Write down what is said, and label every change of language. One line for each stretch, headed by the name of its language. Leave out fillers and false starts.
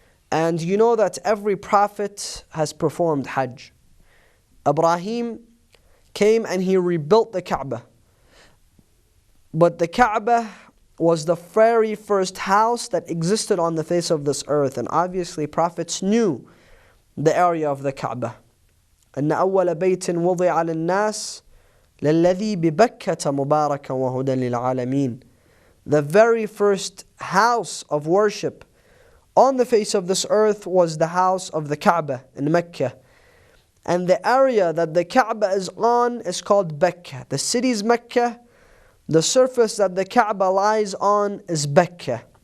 English: And you know that every prophet has performed Hajj. Ibrahim came and he rebuilt the Kaaba. But the Kaaba was the very first house that existed on the face of this earth. And obviously prophets knew the area of the Kaaba.
Arabic: أن أول بيت وضع للناس للذي ببكة مباركا وهدى للعالمين.
English: The very first house of worship on the face of this earth was the house of the Kaaba in Mecca. And the area that the Kaaba is on is called Becca. The city is Mecca. The surface that the Kaaba lies on is Becca.